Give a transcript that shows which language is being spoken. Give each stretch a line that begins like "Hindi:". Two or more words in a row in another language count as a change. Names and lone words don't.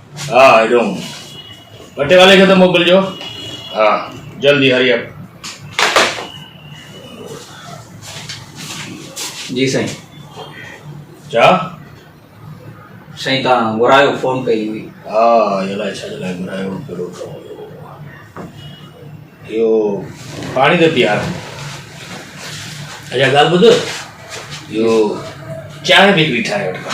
Sindhi: हाँ
English: I don't
Sindhi: पटे वाले खे तो मोकिलिजो। हाँ जल्दी
English: hurry up.
Sindhi: जी साईं। छा साईं तव्हां घुरायो फोन कई हुई। हाँ ये लाइ छा जे लाइ घुरायो कहिड़ो कमु हुयो? इहो पाणी त पीआर। अच्छा ॻाल्हि ॿुध, इहो चांहि बि हिकिड़ी ठाहे वठ।